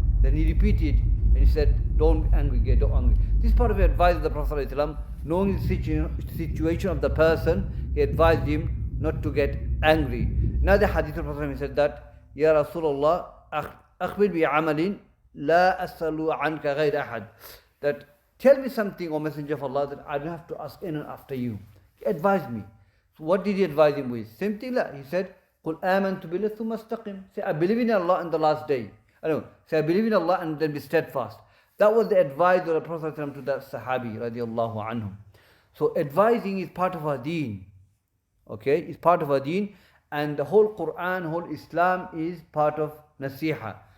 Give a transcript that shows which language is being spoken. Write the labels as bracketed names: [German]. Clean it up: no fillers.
[English] Then he repeated and he said, don't be angry, don't angry. This part of the advice of the Prophet ﷺ, knowing the situation of the person, he advised him not to get angry. Now the hadith of the Prophet said that, [Arabic] Ya Rasulullah, akhbir bi amalin la asalu anka ghayr ahad. [English] That tell me something, O Messenger of Allah, that I don't have to ask anyone after you. He advised me. So what did he advise him with? Same thing, he said, [Arabic] قُلْ آمَنْتُ بِاللَّهِ ثُمَّ اسْتَقِمْ. [English] Say, I believe in Allah and the last day. Say, I believe in Allah and then be steadfast. That was the advice of the Prophet to that Sahabi, radiallahu anhu. So advising is part of our deen. Okay, it's part of our deen. And the whole Quran, whole Islam is part of nasiha.